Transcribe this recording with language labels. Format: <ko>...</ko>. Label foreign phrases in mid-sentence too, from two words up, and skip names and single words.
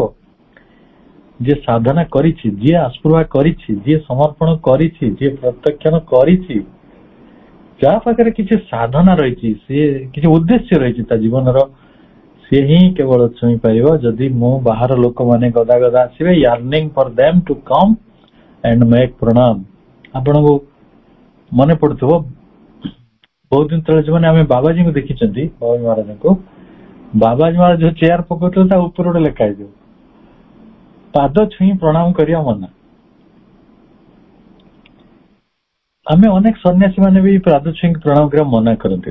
<or>ଯିଏ ସାଧନା କରିଛି, ଯିଏ ଆସ୍ପୃହା କରିଛି, ଯିଏ ସମର୍ପଣ କରିଛି, ଯିଏ ପ୍ରତ୍ୟକ୍ଷଣ କରିଛି, ଯାହା ପାଖରେ କିଛି ସାଧନା ରହିଛି, ସିଏ କିଛି ଉଦ୍ଦେଶ୍ୟ ରହିଛି ତା ଜୀବନର, ସିଏ ହିଁ କେବଳ ଛୁଇଁ ପାରିବ। ଯଦି ମୁଁ ବାହାର ଲୋକମାନେ ଗଦା ଗଦା ଆସିବେ,</or> <en>yearning for them to come and make ପ୍ରଣାମ।</en> <or>ଆପଣଙ୍କୁ ମନେ ପଡୁଥିବ ବହୁତ ଦିନ ତଳେ ଯୋଉମାନେ ଆମେ ବାବାଜୀଙ୍କୁ ଦେଖିଛନ୍ତି, ବାବାଜୀ ମହାରାଜଙ୍କୁ, ବାବାଜୀ ମହାରାଜ ଯୋଉ ଚେୟାର ପକଉଥିଲେ ତା ଉପରେ ଗୋଟେ ଲେଖା ହେଇଥିବ ପାଦ ଛୁଇଁ ପ୍ରଣାମ କରିବା ମନା। ଆମେ ଅନେକ ସନ୍ନ୍ୟାସୀ ମାନେ ବି ପାଦ ଛୁଇଁ ପ୍ରଣାମ କରିବା ମନା କରନ୍ତି।</or>